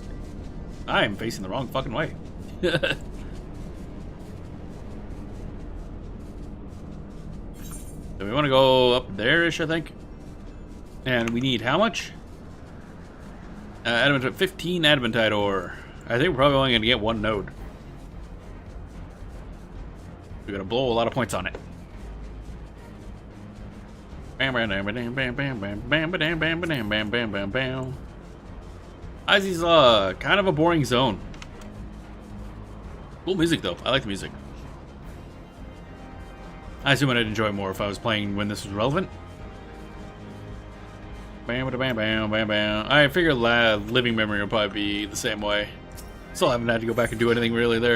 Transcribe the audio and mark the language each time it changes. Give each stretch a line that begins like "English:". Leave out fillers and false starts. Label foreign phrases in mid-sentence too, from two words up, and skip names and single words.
English: I am facing the wrong fucking way. So we want to go up there-ish, I think. And we need how much? Adamantite, 15 adamantite ore. I think we're probably only going to get 1 node. We're going to blow a lot of points on it. Bam bam bam bam bam bam bam bam bam bam bam bam bam bam bam. Izzy's kind of a boring zone. Cool music though. I like the music. I assume I'd enjoy more if I was playing when this was relevant. Bam bam bam bam bam. I figure living memory will probably be the same way. Still haven't had to go back and do anything really there.